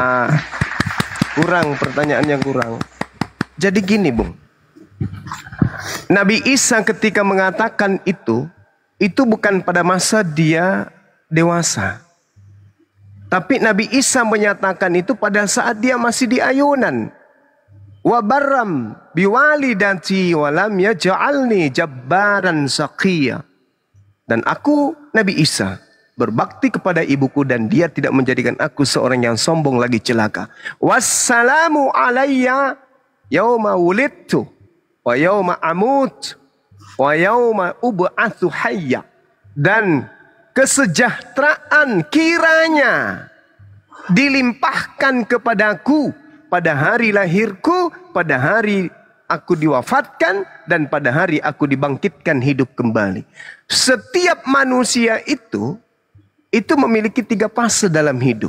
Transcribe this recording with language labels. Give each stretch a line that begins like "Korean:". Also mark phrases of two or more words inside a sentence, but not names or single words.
Indonesian: Nah, kurang, pertanyaannya kurang. Jadi gini Bung. Nabi Isa ketika mengatakan itu bukan pada masa dia dewasa. Tapi Nabi Isa menyatakan itu pada saat dia masih di ayunan.
Arabic: وبرا بوالدتي ولم يجعلني جبارا شقيا.
Indonesian: Dan aku Nabi Isa berbakti kepada ibuku dan dia tidak menjadikan aku seorang yang sombong lagi celaka.
Arabic: والسلام علي يوم ولدت ويوم أموت ويوم أبعث حيا.
Indonesian: Dan kesejahteraan kiranya dilimpahkan kepadaku pada hari lahirku, pada hari aku diwafatkan, dan pada hari aku dibangkitkan hidup kembali. Setiap manusia itu memiliki 3 fase dalam hidup.